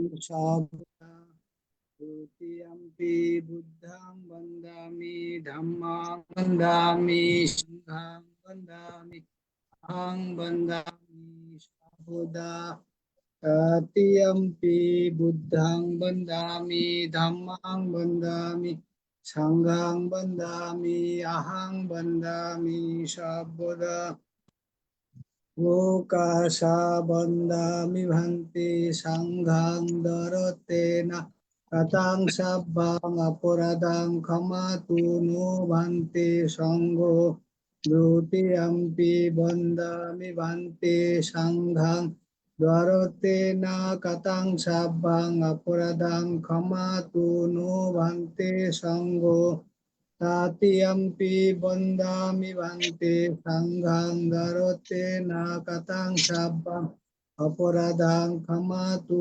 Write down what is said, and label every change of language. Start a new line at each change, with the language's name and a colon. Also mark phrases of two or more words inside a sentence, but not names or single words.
Pali: সাধুনা দ্বিতীয়ম্পি বুদ্ধং বন্দামি ধম্মং বন্দামি সংঘং বন্দামি অহং বন্দামি সাধুনা তৃতীয়ম্পি বুদ্ধং বন্দামি ধম্মং বন্দামি সংঘং বন্দামি অহং বন্দামি সর্বদা লোকাশা বন্দামি ভান্তি সংঘং দরতেনা Katang sabbang apuradang khamatu no bhante sangho Dutiyampi bandami bhante sanghang Dwarote na katang sabbang apuradang khamatu no bhante sangho Tatiyampi bandami bhante sanghang Dwarote na katang sabbang Apuradang khamatu